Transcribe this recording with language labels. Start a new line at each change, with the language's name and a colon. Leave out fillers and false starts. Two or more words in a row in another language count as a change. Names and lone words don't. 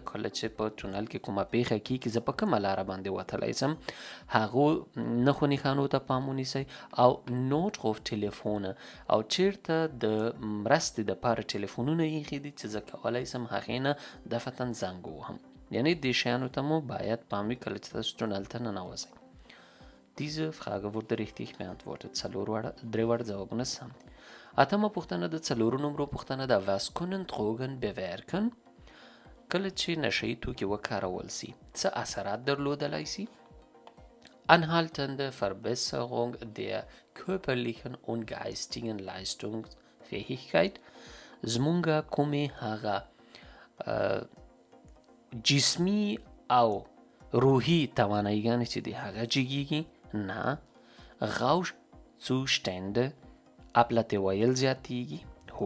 Pashto: کله چې په تونل کې کومه پیښه کیږي زه په کومه لاره باندې وتلی شم هغو نښو نښانو ته پام ونیسئ او نوټروف تلیفونه او چیرته د مرستې دپاره ټلیفونونه ایښي دي چې زه کولی شم هغې نه دفتاً زنګ ووهم. یعنی دې شیانو ته مو باید پام وي کله چې تاسو تونل ته ننوځئ.
German: Diese Frage wurde richtig beantwortet.
Pashto: درې واړه ځوابونه سم دي. اتمه پوښتنه د څلورو نمرو پوښتنه ده.
German: Was können Drogen bewirken؟
Pashto: کله چې نشهیي توکي وکارول سي څه اثرات درلودلی سي؟
German: Anhaltende Verbesserung der körperlichen und geistigen Leistungsfähigkeit.
Pashto: زمونږه کومې هغه جسمي او روحي تواناییګانې چې دي هغه جګیږي؟ نه. Rauschzustände ابلت ویل زیاتیږي؟ هو.